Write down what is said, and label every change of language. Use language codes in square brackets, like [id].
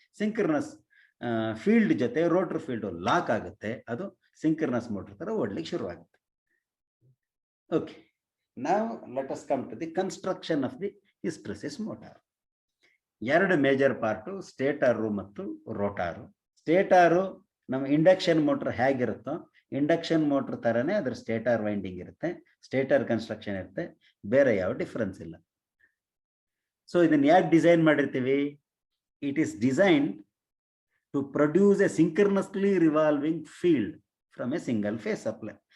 [kn] Synchronous field ಜೊತೆ rotor field lock ಆಗುತ್ತೆ. ಅದು ಸಿಂಕ್ರನಸ್ ಮೋಟರ್ ತರ ಓಡ್ಲಿಕ್ಕೆ ಶುರು ಆಗುತ್ತೆ. [en] Okay, now let us come to the construction of the hysteresis motor. [kn] ಎರಡು ಮೇಜರ್ ಪಾರ್ಟು, ಸ್ಟೇಟರು ಮತ್ತು ರೋಟಾರು. ಸ್ಟೇಟರು ನಮ್ಮ ಇಂಡಕ್ಷನ್ ಮೋಟರ್ ಹೇಗಿರುತ್ತೋ ಇಂಡಕ್ಷನ್ ಮೋಟರ್ ತರನೇ ಅದ್ರ ಸ್ಟೇಟರ್ ವೈಂಡಿಂಗ್ ಇರುತ್ತೆ, ಸ್ಟೇಟರ್ ಕನ್ಸ್ಟ್ರಕ್ಷನ್ ಇರುತ್ತೆ, ಬೇರೆ ಯಾವ ಡಿಫರೆನ್ಸ್ ಇಲ್ಲ. ಸೊ ಇದನ್ನ ಯಾಕೆ ಡಿಸೈನ್ ಮಾಡಿರ್ತೀವಿ? [en] It is design to produce a synchronously revolving field from a single phase supply.